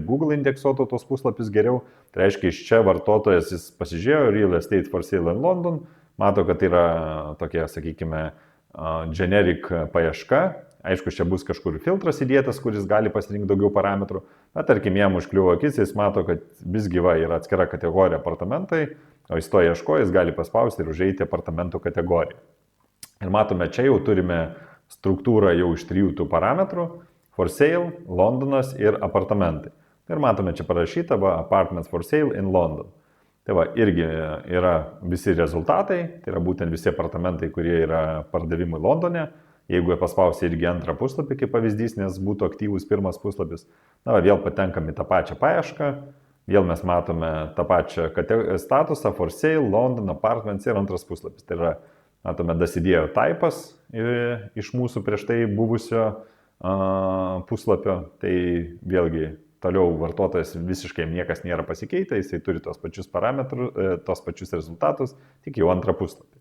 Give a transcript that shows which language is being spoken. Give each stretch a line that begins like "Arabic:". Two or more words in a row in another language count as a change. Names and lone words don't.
Lithuanian: Google indeksuotų tos puslapius geriau, tai reiškia, iš čia vartotojas jis pasižiūrėjo
English: Real Estate for Sale in London,
Lithuanian: mato, kad yra tokia, sakykime, generic paieška, aišku, čia bus kažkur filtras įdėtas, kuris gali pasirinkti daugiau parametrų, bet tarkim, jam užkliuvo akis, jis mato, kad vis gyva yra atskira kategorija apartamentai, o jis to ieško, jis gali paspausti ir užeiti apartamentų kategoriją. Ir matome, čia jau turime struktūrą jau iš 3 tų parametrų,
English: for sale,
Lithuanian: Londonas ir apartamentai. Ir matome, čia parašyta,
English: apartments for sale in London.
Lithuanian: Tai va, irgi yra visi rezultatai, tai yra būtent visi apartamentai, kurie yra pardavimui Londone. Jeigu paspausi irgi antrą puslapį, kaip pavyzdys, nes būtų aktyvus pirmas puslapis, vėl patenkam į tą pačią paiešką, vėl mes matome tą pačią statusą,
English: for sale, London, apartments
Lithuanian: ir antras puslapis. Tai yra, matome, dasidėjo typas iš mūsų prieš tai buvusio puslapio, tai vėlgi toliau vartotojas visiškai niekas nėra pasikeitę, jisai turi tos pačius parametrus, tos pačius rezultatus, tik jau antrą puslapį.